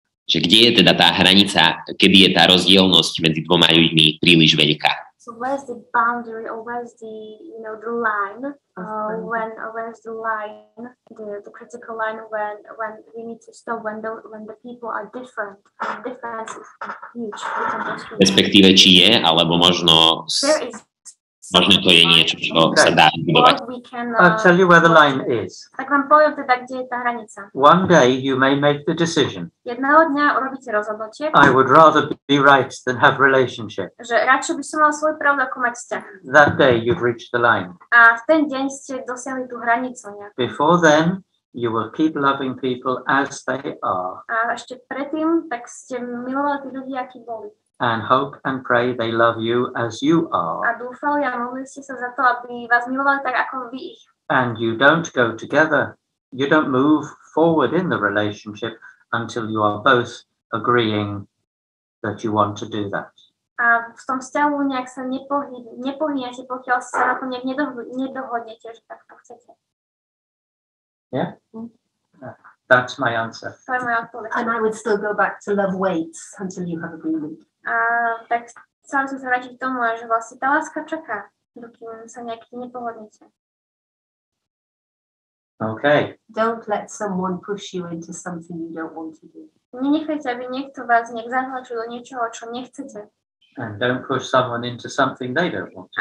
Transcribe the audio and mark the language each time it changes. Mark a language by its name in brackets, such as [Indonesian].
[Slovak] že kde je teda tá hranica, kedy je tá rozdielnosť medzi dvoma ľuďmi príliš veľká. [English] So where's the boundary, or where's the the line? Where's the line, the critical line when we need to stop when the people are different. The difference is huge. [Slovak] Respektíve, či je, alebo možno to je niečo, čo sa dá budovať. [English] I'll tell you where the line is. [Slovak] Tak vám poviem teda, kde je tá hranica. [English] One day you may make the decision. [Slovak] Jedného dňa urobíte rozhodnutie, [English] I would rather be right than have relationship. [Slovak] že radšej by som mal svoj pravdu, ako mať vzťah. [English] That day you've reached the line. [Slovak] A v ten deň ste dosiahli tú hranicu nejak. [English] Before then, you will keep loving people as they are [Slovak] A ešte predtým, tak ste milovali tých ľudí, akí boli. [English] and hope and pray they love you as you are. [Slovak] A dúfali a modlili ste sa za to, aby vás milovali tak, ako vy ich. [English] And you don't go together. You don't move forward in the relationship until you are both agreeing that you want to do that. [Slovak] A v tom vzťahu nejak sa nepohýňate, pokiaľ sa na to nejak nedohodnete, že takto chcete. [English] Yeah? That's my answer. [Slovak] To je moja odpoveď. [English] And I would still go back to love waits until you have agreement. [Slovak] A tak chcela som sa vrátiť k tomu, že vlastne tá láska čaká, dokým sa nejak nepohodnete. [English] Okay. Don't let someone push you into something you don't want to do. [Slovak] Nenechajte, aby niekto vás nejak zatlačil do niečoho, čo nechcete. [English] And don't push someone into something they don't want to